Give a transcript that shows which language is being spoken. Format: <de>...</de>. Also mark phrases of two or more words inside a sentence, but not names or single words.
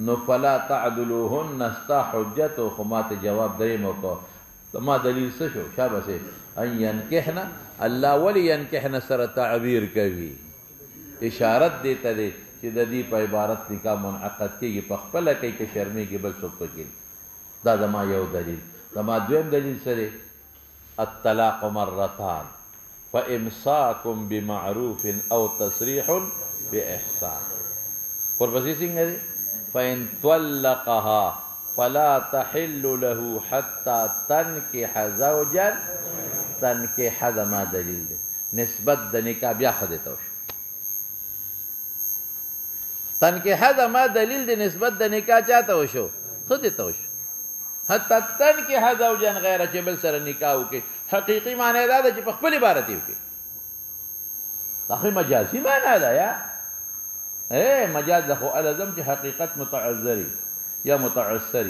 <ps>نو</ps> <ar>فلا تعدلوهن</ar> <ps>ستا حجت و، خو ما ته جواب دریم وکړه، ما دلیل څه شو؟</ps> <ar>شابسې ان ينكحن.</ar> <ps>الله ولې ينكحن سره تعبیر کوي؟ اشارت دی ته دی چې د دې په عبارت نکاح منعقد کېږي، په خپله کوي که شرمېږي بل څوک پکې. دا زما یو دلیل. زما دویم دلیل څه دی؟</ps> <ar>الطلاق مرتان فامساکم بمعروف او تصریح باحسان.</ar> <ps>ورپسې څنګه دی؟</ps> <ar>فإن طلقها فلا تحل له حتى تنكح زوجا.</ar> <ps>تنكح دا ما دلیل دی، نسبت د نکاح بیا ښځې ته وشو. تنكح دا ما دلیل دی، نسبت د نکاح چا ته وشو؟ ښځې ته وشو.</ps> <ar>حتی تنكح زوجا غیره</ar> <ps>چې بل سره نکاح وکړي. حقیقي معنی دا ده چې په خپل عبارت یې وکړي. دا خو مجازي معنی ده یا مجاز ده، خو الزم چې حقیقت متعذري یا متعسري.</ps>